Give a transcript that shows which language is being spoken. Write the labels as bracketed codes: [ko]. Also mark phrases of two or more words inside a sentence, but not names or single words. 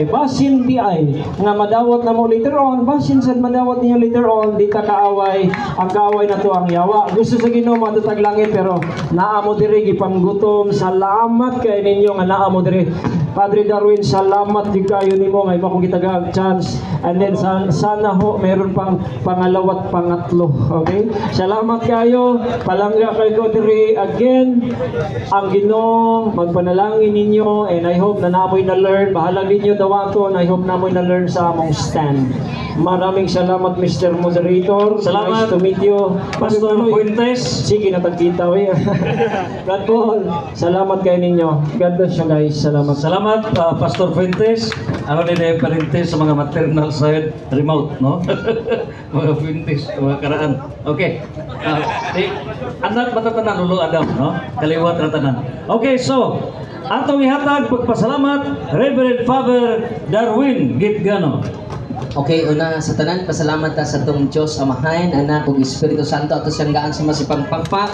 [ceb] Basin di ay nga madawat na mo later on, basin sad madawat niya later on, di ta kaaway. Ang kaaway na to ang yawa. Gusto sa Ginoo matatag langit pero naa mo diri gipanggutom. Salamat kay ninyo nga naa mo diri. Padre Darwin, salamat di kayo nimo nga imo kong gitagang chance. [en] And then [tl] sana ho meron pang pangalawa at pangatlo. Okay? [ceb] Salamat kayo. Palangga kayo diri again. Ang Ginoo magpanalangin ninyo [en] and I hope [ceb] na namoy na learn. Bahala ninyo dawaton. [en] I hope [ceb] namoy na learn sa among stand. [tl] Maraming salamat Mr. Moderator. Salamat. [en] Nice to meet you. Pastor Fuentes. [ceb] Sige na tagkita we. God Paul. Salamat kayo ninyo. [en] God bless you guys. [ceb] Salamat. Salamat Pastor Fuentes. [tl] Ako din ay parintes sa mga [en] maternal side [tl] remote, no? [ceb] Mga Fuentes, mga karaan. Okay. Anak matatanan ulo Adam, no? Kaliwat ratanan. [en] Okay, so [ceb] atong ihatag pagpasalamat Reverend Father Darwin Gitgano. Okay, una sa tanan, pasalamat ta sa tong Diyos Amahan, Anak ug Espiritu Santo ato siyang gaan sa masipang pagpak.